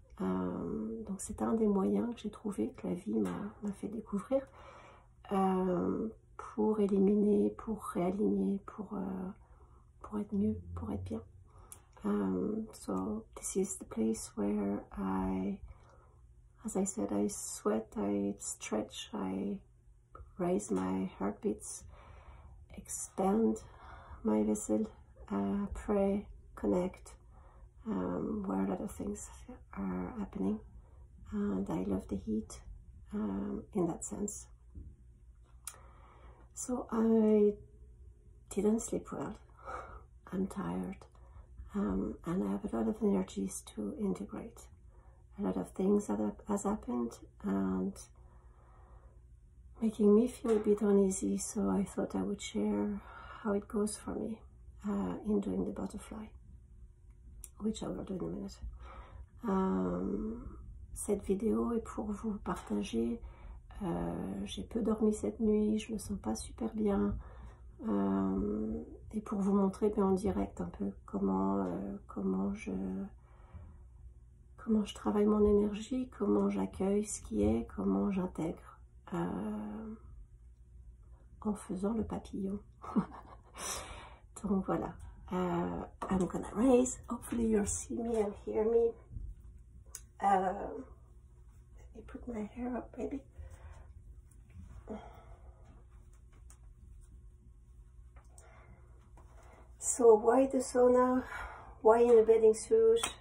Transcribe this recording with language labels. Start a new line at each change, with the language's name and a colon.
French: Donc c'est un des moyens que j'ai trouvé, que la vie m'a fait découvrir, pour éliminer, pour réaligner, pour être mieux, pour être bien.
English: So this is the place where as I said, I sweat, I stretch, I raise my heartbeats, expand my vessel, pray, connect, where a lot of things are happening, and I love the heat in that sense. So I didn't sleep well, I'm tired, and I have a lot of energies to integrate. A lot of things that has happened and making me feel a bit uneasy, so I thought I would share how it goes for me in doing the butterfly, which I will do in a minute.
French: Cette vidéo est pour vous partager. J'ai peu dormi cette nuit, je me sens pas super bien, et pour vous montrer en direct un peu comment je travaille mon énergie, comment j'accueille ce qui est, comment j'intègre en faisant le papillon. Donc voilà.
English: I'm gonna raise. Hopefully you'll see me and hear me. Let me put my hair up, baby. So why the sauna? Why in a bathing suit?